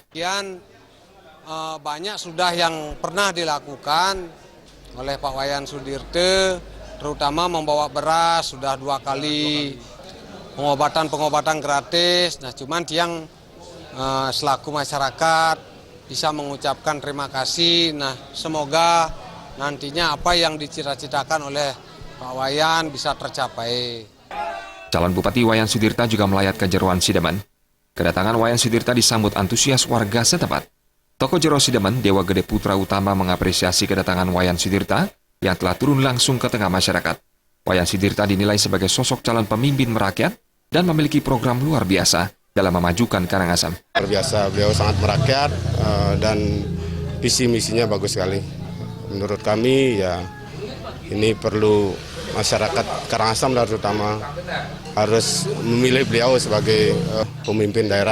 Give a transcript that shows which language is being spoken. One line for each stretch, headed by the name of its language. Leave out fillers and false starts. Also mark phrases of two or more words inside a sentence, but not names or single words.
Indonesian: Banyak sudah yang pernah dilakukan oleh Pak Wayan Sudirte, terutama membawa beras sudah 2 kali, pengobatan gratis. Nah, cuman yang selaku masyarakat bisa mengucapkan terima kasih. Nah, semoga nantinya apa yang dicita-citakan oleh Pak Wayan bisa tercapai. Calon Bupati Wayan Sudirte juga melayat ke Jeroan Sidemen. Kedatangan Wayan Sudirte disambut antusias warga setempat. Tokoh Jero Sidemen, Dewa Gede Putra Utama mengapresiasi kedatangan Wayan Sudirte yang telah turun langsung ke tengah masyarakat. Wayan Sudirte dinilai sebagai sosok calon pemimpin merakyat dan memiliki program luar biasa dalam memajukan Karangasem. Luar biasa, beliau sangat merakyat dan visi misinya bagus sekali. Menurut kami ya ini perlu masyarakat Karangasem terutama harus memilih beliau sebagai pemimpin daerah.